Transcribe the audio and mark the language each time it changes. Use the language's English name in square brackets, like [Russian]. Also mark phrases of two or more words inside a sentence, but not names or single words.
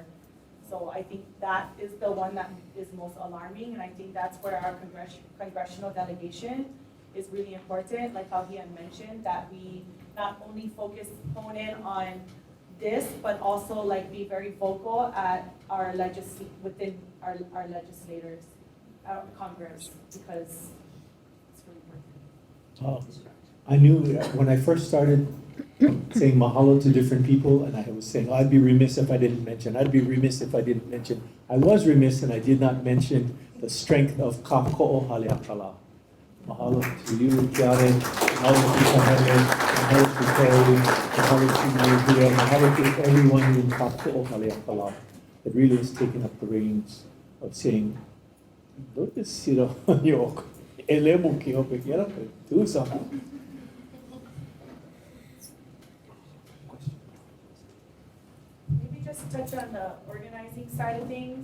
[English] So I think that is the one that is most alarming, and I think that's where our congressional delegation is really important, like how he had mentioned, that we not only hone in on this, but also like be very vocal at our within our legislators, our Congress, because it's really important. I knew that when I first started saying mahalo to different people, and I was saying, I'd be remiss if I didn't mention, I'd be remiss if I didn't mention. I was remiss and I did not mention the strength of Kako'o Haleakala. Mahalo to you, Karen, mahalo to Kahele, mahalo to Terry, mahalo to Maria, mahalo to everyone in Kako'o Haleakala that really has taken up the reins of saying, don't just sit on your [Hawaiian] elemo ki hope, [English] get up and do something. Maybe just touch on the organizing side of things.